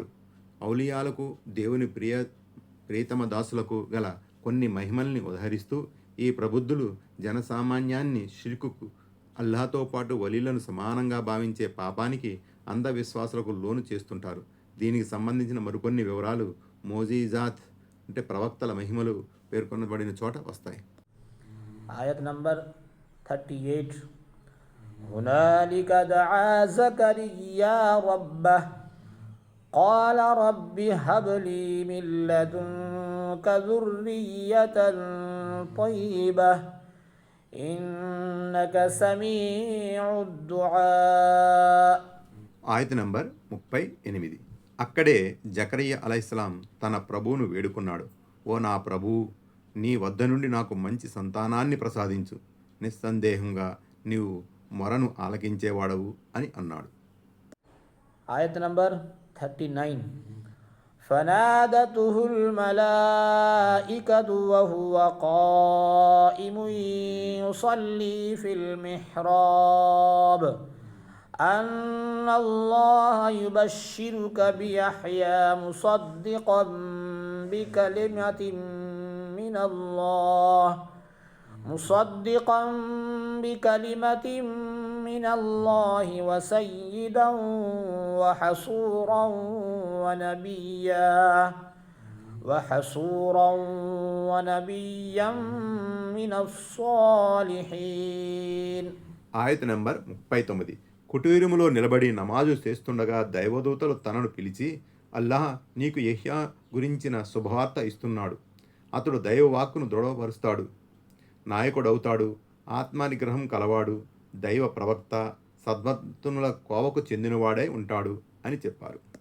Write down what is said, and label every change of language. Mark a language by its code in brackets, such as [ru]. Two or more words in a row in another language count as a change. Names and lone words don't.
[te] ఔలియాలకు, దేవుని ప్రియతమ దాసులకు గల కొన్ని మహిమల్ని ఉదహరిస్తూ ఈ ప్రబుద్ధులు జనసామాన్యాన్ని షిర్కుకు, అల్లాహ్తో పాటు వలీలను సమానంగా భావించే పాపానికి, అంధవిశ్వాసాలకు లోను చేస్తుంటారు. దీనికి సంబంధించిన మరికొన్ని వివరాలు మోజీజాత్ అంటే ప్రవక్తల మహిమలు పేర్కొనబడిన చోట వస్తాయి. ఆయత్ నంబర్ 38. [ar] هنالك دعا زكريا ربه قال رب هب لي من لدنك ذرية طيبة إنك سميع الدعاء. [te] ఆయత నంబర్ 38. అక్కడే జకరియా [ar] عليه السلام [te] తన ప్రభువును వేడుకున్నాడు. ఓ నా ప్రభూ, నీ వద్ద నుండి నాకు మంచి సంతానాన్ని ప్రసాదించు. నిస్సందేహంగా నీవు మొరను ఆలకించేవాడవు అని అన్నాడు. ఆయత్ నంబర్ 39. [ar] فنادته الملائكة وهو قائم يصلي في المحراب أن الله يبشرك بيحيى مصدقا بكلمة من الله وسيدا وحصورا ونبيا من الصالحين. [te] ఆయత నంబర్ 39. కుటీరములో నిలబడి నమాజు చేస్తుండగా దైవదూతలు తనను పిలిచి, అల్లాహ్ నీకు యెహ్యా గురించిన శుభవార్త ఇస్తున్నాడు. అతడు దైవవాక్కును దృఢపరుస్తాడు, నాయకుడవుతాడు, ఆత్మనిగ్రహం కలవాడు, దైవ ప్రవక్త, సద్భక్తుల కోవకు చెందినవాడై ఉంటాడు అని చెప్పారు.